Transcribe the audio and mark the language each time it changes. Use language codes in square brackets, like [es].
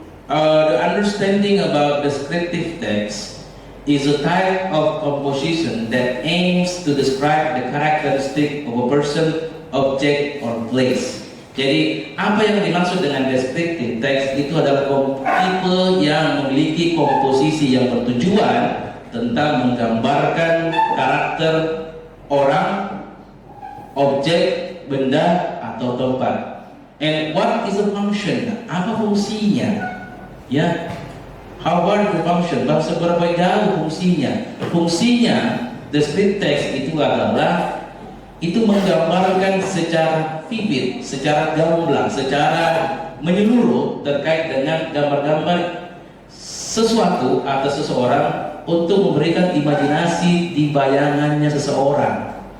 [en] The understanding about descriptive text is a type of composition that aims to describe the characteristic of a person, object, or place. [id] Jadi, apa yang dimaksud dengan descriptive text itu adalah tipe yang memiliki komposisi yang bertujuan tentang menggambarkan karakter orang, objek, benda, atau tempat. [en] And what is the function? [id] Apa fungsinya? Ya, [en] how about the function? [id] Seberapa jauh fungsinya? Fungsinya descriptive text itu adalah menggambarkan secara vivid, secara gamblang, secara menyeluruh terkait dengan gambar-gambar sesuatu atau seseorang untuk memberikan imajinasi di bayangannya seseorang.